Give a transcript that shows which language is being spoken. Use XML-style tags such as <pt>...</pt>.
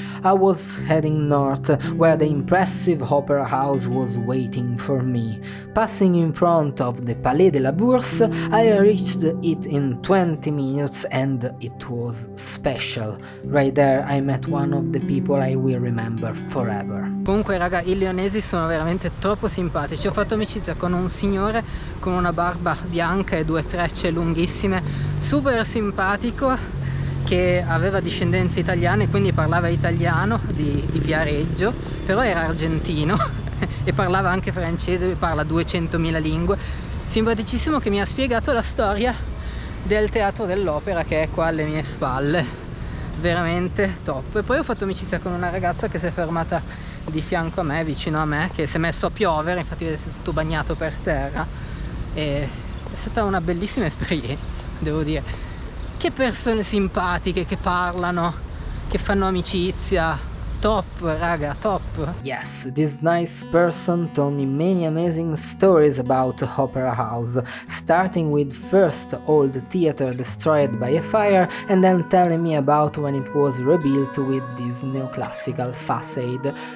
<en>I was heading north, where the impressive opera house was waiting for me. Passing in front of the Palais de la Bourse, I reached it in 20 minutes and it was special. Right there I met one of the people I will remember forever.</en> <it>Comunque raga, i lionesi sono veramente troppo simpatici. Ho fatto amicizia con un signore con una barba bianca e due trecce lunghissime, super simpatico, che aveva discendenze italiane, quindi parlava italiano di Viareggio, però era argentino e parlava anche francese, parla 200.000 lingue. Simpaticissimo, che mi ha spiegato la storia del teatro dell'opera che è qua alle mie spalle, veramente top. E poi ho fatto amicizia con una ragazza che si è fermata di fianco a me, vicino a me, che si è messo a piovere, infatti vedete tutto bagnato per terra, e è stata una bellissima esperienza, devo dire. Che persone simpatiche che parlano, che fanno amicizia. Top, raga, top.</it> <en>Yes, this nice person told me many amazing stories about Opera House, starting with first old theater destroyed by a fire and then telling me about when it was rebuilt with this neoclassical facade.</en>